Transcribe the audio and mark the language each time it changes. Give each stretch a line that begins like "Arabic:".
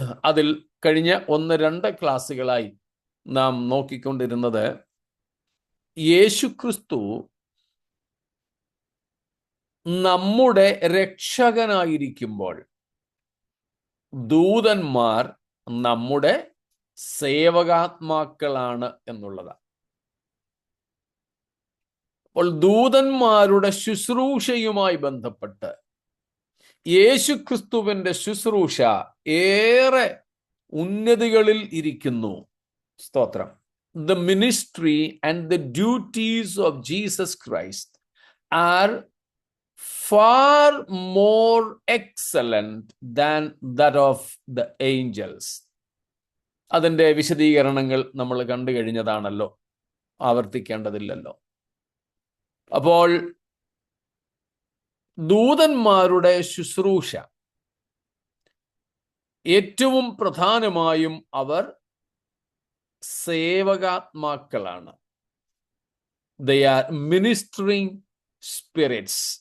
Malayalam: അതിൽ കഴിഞ്ഞ 1-2 ക്ലാസ്സുകളായി നാം നോക്കിക്കൊണ്ടിരുന്നത് യേശുക്രിസ്തു നമ്മുടെ രക്ഷകനായിരിക്കുമ്പോൾ ദൂതന്മാർ നമ്മുടെ സേവകാത്മാക്കളാണ് എന്നുള്ളതാണ്. അപ്പോൾ ദൂതന്മാരുടെ ശുശ്രൂഷയുമായി ബന്ധപ്പെട്ട് യേശുക്രിസ്തുവിൻ്റെ ശുശ്രൂഷ ഏറെ ഉന്നതികളിൽ ഇരിക്കുന്നു. സ്തോത്രം.
English: The ministry and the duties of Jesus Christ are far more excellent than that of the angels.
Malayalam: അതിൻ്റെ വിശദീകരണങ്ങൾ നമ്മൾ കണ്ടു കഴിഞ്ഞതാണല്ലോ, ആവർത്തിക്കേണ്ടതില്ലല്ലോ. അപ്പോൾ ദൂതന്മാരുടെ ശുശ്രൂഷ ഏറ്റവും പ്രധാനമായും അവർ സേവകാത്മാക്കളാണ്.
English: They are ministering spirits.